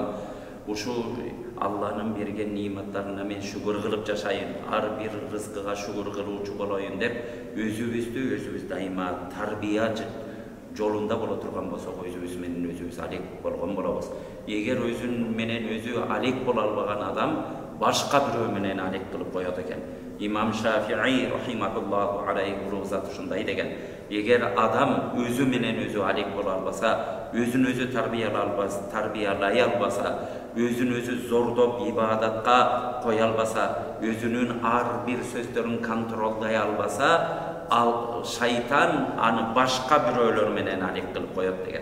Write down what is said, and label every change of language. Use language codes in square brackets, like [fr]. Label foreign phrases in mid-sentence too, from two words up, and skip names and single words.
[ky] Ушу Алланын берген ниматтарына мен шүгүр кылып жашайын, ар бир рызкыга шүгүр кылуучу болоюн деп, өзүбүз дайыма тарбия жолунда боло турган болсок, өзүбүз менен өзүбүз алек болгон болобуз. Эгер өзүн менен өзү алек боло албаган адам башка бирөө менен алек кылып коет экен. Имам Шафии [ar] رحمه الله عليه [ky] улуу ушундай деген: эгер адам өзү менен өзү алек боло албаса, өзүн өзү тарбиялай албаса, өзүн өзү зордоп ибадатка кое албаса, өзүнүн ар бир сөздөрүн контролдой албаса, ал шайтан аны башка бирөөлөр менен алек кылып коет деген.